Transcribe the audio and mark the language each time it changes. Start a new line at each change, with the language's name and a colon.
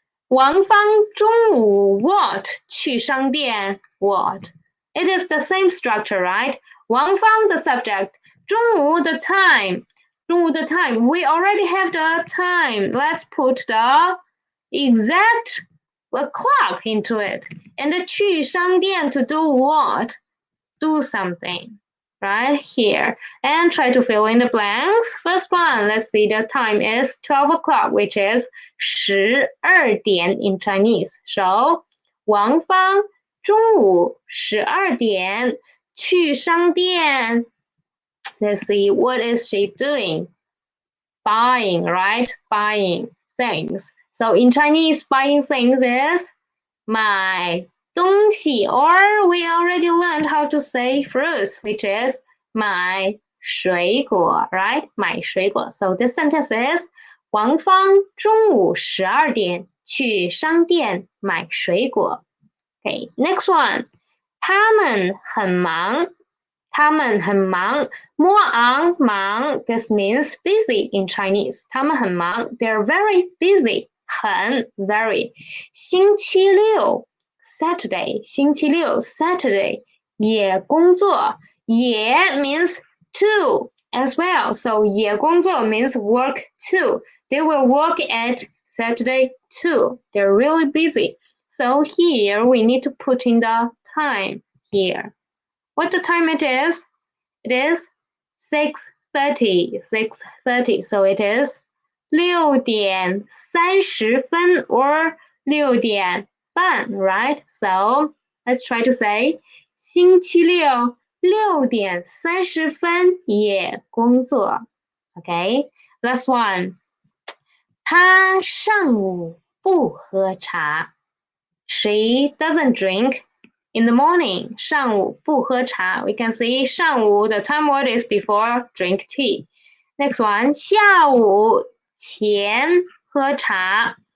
Chinese: 王芳中午
English: what
Chinese: 去商店 what?
English: It is the same structure, right? 王芳 the subject, 中午 the time. 中午 the time. We already have the time. Let's put the exact clock into it. And the 去商店 to do what? Do something. Right here. And try to fill in the blanks. First one, let's see, the time is 12 o'clock, which is 12点 in Chinese.
Chinese: So, 王芳中午12点去商店.
English: Let's see, what is she doing? Buying, right? Buying things. So in Chinese, buying things is 买东西, or we already learned how to say fruits, which is 买水果, right?
Chinese: 买水果.
English: So this sentence is
Chinese: 王芳中午12点去商店买水果.
English: Okay, next one.
Chinese: 他们很忙. 他们很忙.
English: More on
Chinese: 忙.
English: This means busy in Chinese.
Chinese: 他们很忙.
English: They're very busy. 很 very. 星期六 Saturday. 星期六 Saturday.
Chinese: 也工作.
English: 也 means too as well. So
Chinese: 也工作
English: means work too. They will work at Saturday too. They're really busy. So here we need to put in the time here. What the time it is? It is 6:30. 6:30. So it is 6:30 or 6:30, right? So let's try to say
Chinese: 星期六6:30也工作.
English: Okay, last one.
Chinese: 他上午不喝茶.
English: She doesn't drink in the morning.
Chinese: 上午不喝茶.
English: We can see 上午, the time word is before drink tea. Next one,
Chinese: 下午前喝茶.